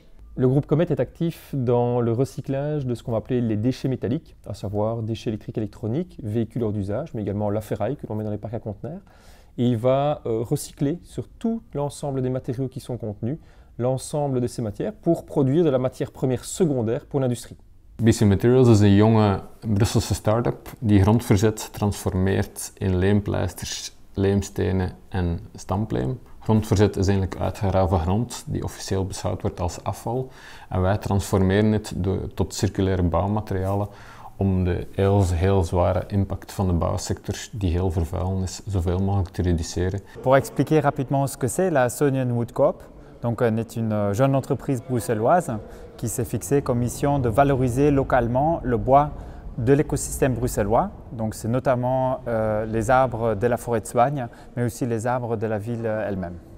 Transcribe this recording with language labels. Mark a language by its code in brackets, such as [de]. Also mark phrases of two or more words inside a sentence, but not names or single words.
[fr] Le groupe Comet est actif dans le recyclage de ce qu'on va appeler les déchets métalliques, à savoir déchets électriques et électroniques, véhicules hors d'usage, mais également la ferraille que l'on met dans les parcs à conteneurs. Et il va recycler sur tout l'ensemble des matériaux qui sont contenus, l'ensemble de ces matières, pour produire de la matière première secondaire pour l'industrie. [nl] BC Materials is een jonge Brusselse start-up die grondverzet transformeert in leempleisters, leemstenen en stamplijm. Grondverzet is eigenlijk uitgegraven grond die officieel beschouwd wordt als afval. En wij transformeren het tot circulaire bouwmaterialen om de heel zware impact van de bouwsector, die heel vervuilend is, zoveel mogelijk te reduceren. [fr] Pour expliquer rapidement ce que c'est, la Sonian Wood Coop est une jeune entreprise bruxelloise qui s'est fixée comme mission de valoriser localement le bois de l'écosystème bruxellois. Donc c'est notamment les arbres de la forêt de Soigne, mais aussi les arbres de la ville elle-même.